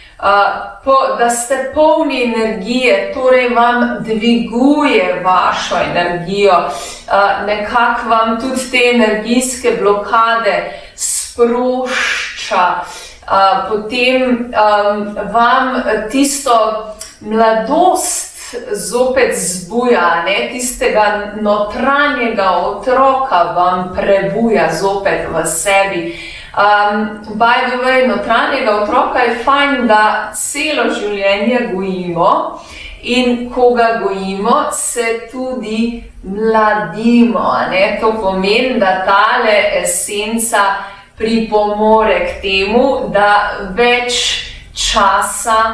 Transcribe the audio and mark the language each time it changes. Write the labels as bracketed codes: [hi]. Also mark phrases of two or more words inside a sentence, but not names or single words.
[sl] Da ste polni energije, torej vam dviguje vašo energijo, nekako vam tudi te energijske blokade sprošča, potem vam tisto mladost zopet zbuja, tistega notranjega otroka vam prebuja zopet v sebi. [en] By the way, [sl] notranjega otroka je fajn, da celo življenje gojimo in ko ga gojimo, se tudi mladimo. To pomeni, da tale esenca pripomore k temu, da več časa